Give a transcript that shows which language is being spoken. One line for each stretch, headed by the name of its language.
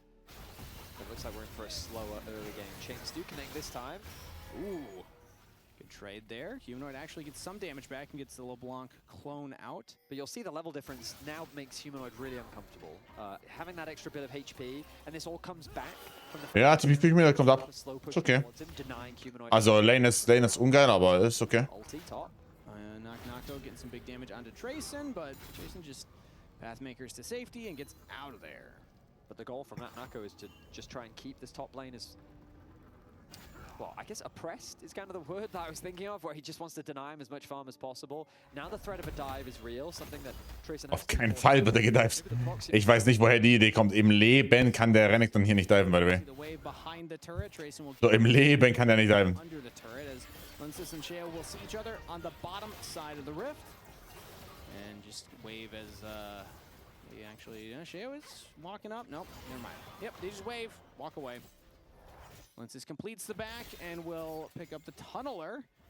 English: It looks like we're in for a slower early game. Chains do connect this time. Ooh. Good trade there. Humanoid actually gets some damage back and gets the LeBlanc clone out. But you'll see the level difference now makes Humanoid really uncomfortable. Having that extra bit of HP, and this all comes back from the...
German: Ja, TP kommt ab. Ist okay. Also Lane ist ungeil, aber ist okay. Ulti top.
English: Nocto getting some big damage onto Trayson, but Trayson just pathmakers to safety and gets out of there. But the goal from that Nako is to just try and keep this top lane as well, I guess oppressed is kind of the word that I was thinking of, where he just wants to deny him as much farm as possible. Now the threat of a dive is real, something that Tracer
German: Auf keinen Fall wird er gedived. Ich weiß nicht, woher die Idee kommt. Im Leben kann der Renekton hier nicht diven,
English: by the way. The wave behind the turret. Trayson will
German: So, im Leben kann der nicht diven.
English: under the turret as Linsis and Sheo will see each other on the bottom side of the rift. And just wave as they actually Sheo is walking up. Nope, never mind. Yep, they just wave, walk away. Linsis completes the back and will pick up the tunneler.